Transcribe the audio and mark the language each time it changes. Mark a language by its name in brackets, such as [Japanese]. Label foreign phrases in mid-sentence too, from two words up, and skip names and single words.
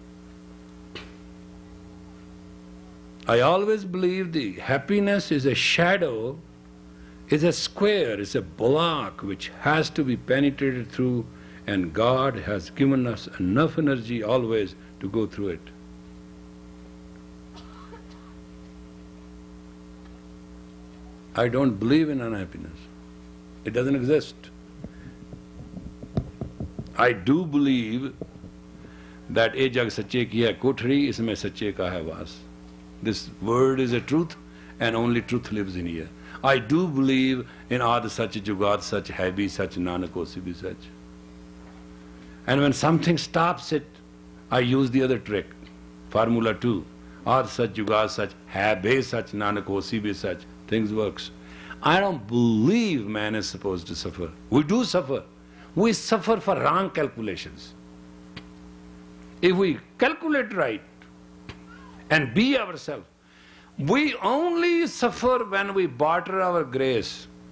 [English] I always believe the happiness is a shadow, is a square, is a block which has to be penetrated through, and God has given us enough energy always to go through it. I don't believe in unhappiness. It doesn't exist. I do believe that [Punjabi] "ਏ ਜਗ ਸੱਚੇ ਕੀ ਹੈ ਕੋਠੜੀ ਇਸਮੇ ਸੱਚੇ ਕਾ ਹੈ ਵਾਸ." [English] This word is a truth, and only truth lives in here. I do believe in [Punjabi] ਆਦਿ ਸਚੁ ਜੁਗਾਦਿ ਸਚੁ ਹੈ ਭੀ ਸਚੁ ਨਾਨਕ ਹੋਸੀ ਭੀ ਸਚੁ. [English] And when something stops it, I use the other trick, Formula 2. [Punjabi] ਆਦਿ ਸਚੁ ਜੁਗਾਦਿ ਸਚੁ ਹੈ ਭੀ ਸਚੁ ਨਾਨਕ ਹੋਸੀ ਭੀ ਸਚੁ. [English] Things works. I don't believe man is supposed to suffer. We do suffer. We suffer for wrong calculations. If we calculate right and be ourselves, we only suffer when we barter our grace.